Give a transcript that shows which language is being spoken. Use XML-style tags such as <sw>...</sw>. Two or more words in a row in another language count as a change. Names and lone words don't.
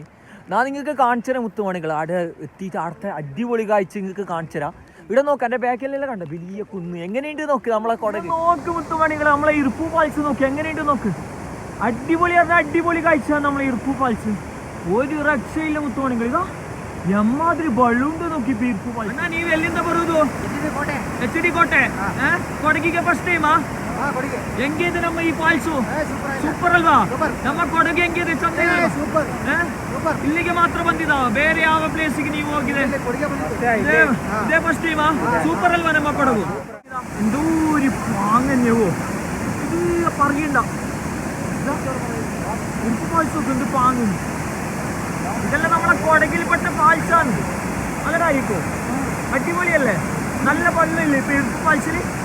<ml>ഞാൻ നിങ്ങൾക്ക് കാണിച്ചുതരാം മുത്തുമണികൾ. അവിടെ എത്തിയിട്ട് അവിടുത്തെ അടിപൊളി കാഴ്ച നിങ്ങൾക്ക് കാണിച്ചുതരാം. ഇവിടെ നോക്ക്, എൻ്റെ ബാക്കിലെല്ലാം കണ്ട വലിയ കുന്ന് എങ്ങനെയുണ്ട് നോക്ക്. നമ്മളെ കൊടക് നോക്ക് മുത്തുമണികൾ, നമ്മളെ ഇർപ്പു ഫാൾസ് നോക്ക് എങ്ങനെയുണ്ട് നോക്ക്. അടിപൊളി പറഞ്ഞാൽ അടിപൊളി കാഴ്ച നമ്മളെ ഇർപ്പു ഫാൾസ്. ഒരു രക്ഷയില്ല മുത്തുമണികൾ. ഇതാ എമ്മാതിരി വെള്ളമുണ്ട് ನೋക്കി ಇರ್ಪು ಫಾಲ್ಸ್.</ml> <kn>ಅಣ್ಣ ನೀವು ಎಲ್ಲಿಂದ ಬರುವುದು? ಎಚ್ ಡಿ ಕೋಟೆ. ಕೊಡಗಿಗೆ</kn> <en>first time?</en> <kn>ಹೆಂಗಿದೆ ನಮ್ಮ ಈ ಫಾಲ್ಸು? ಸೂಪರ್ ಅಲ್ವಾ? ನಮ್ಮ ಕೊಡಗು ಹೆಂಗಿದೆ? ಚಂದ ಇಲ್ಲಿಗೆ ಮಾತ್ರ ಬಂದಿದ? ಬೇರೆ ಯಾವ ಪ್ಲೇಸಿಗೆ ನೀವು ಹೋಗಿದೆ? ಇದೇ</kn> <en>first time?</en> <kn>ಸೂಪರ್ ಅಲ್ವಾ ನಮ್ಮ ಕೊಡಗು?</kn> <ml>എന്തോരു പാങ്ങന്നെവോ ഇത് പറയണ്ട. ഇർപ്പു ഫാൾസ് ഒക്കെ എന്ത് പാങ്ങുന്നു. ഇതെല്ലാം നമ്മളെ കൊടകിൽപ്പെട്ട ഫാൾസാണ്. നല്ലതായിരിക്കും, അടിപൊളിയല്ലേ, നല്ല വെള്ളമില്ലേ ഇപ്പൊ ഇർപ്പു ഫാൾസിൽ.</ml>